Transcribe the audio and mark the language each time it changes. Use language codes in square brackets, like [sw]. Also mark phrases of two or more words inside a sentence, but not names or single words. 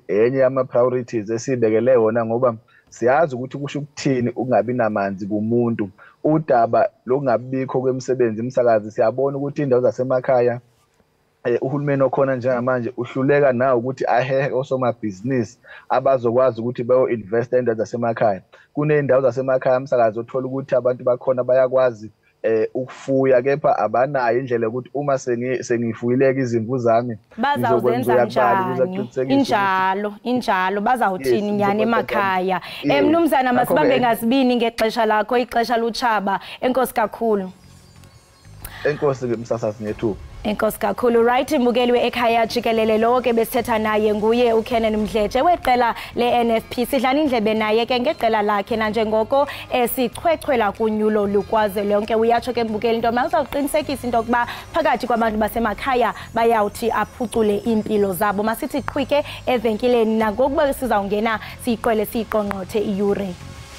[zu] enye yama priorities esibekele yona ngoba siyazi ukuthi kusho ukuthini ungabi namanzi kumuntu udaba lokungabikho kwemisebenzi umsakazi siyabona ukuthi indawo zasemakhaya uhulumeni okhona njengamanje uhluleka nawo ukuthi ahehe osomabhizinisi abazokwazi ukuthi bayo invest endawo zasemakhaya kuney'ndawo zasemakhaya umsakazi othola ukuthi abantu bakhona bayakwazi ukufuya kepha abanayo indlela yokuthi uma sengifuyileka izimvu zami [xh] bazawuzenza njani injalo bazawuthini nyani emakhaya mnumzana masibambe ngazibini ngexesha lakho ixesha luchaba enkosi kakhulu enkosi msasazi ngethuba Enkosi kakhulu right imbukeli weekhaya jikelele lonke besithetha naye nguye uKenan Mdletshe weqela leNFP sidlana indlebe naye ke ngeqela lakhe nanjengoko sichwechwela kunyulo lukwaze lonke uyatsho ke mbukeli into mazawuqinisekisa into kuba phakathi kwabantu basemakhaya bayawuthi aphucule impilo zabo masithi qhwike evenkileni nangokuba sizawungena siyiqwele siyiqongqothe iyure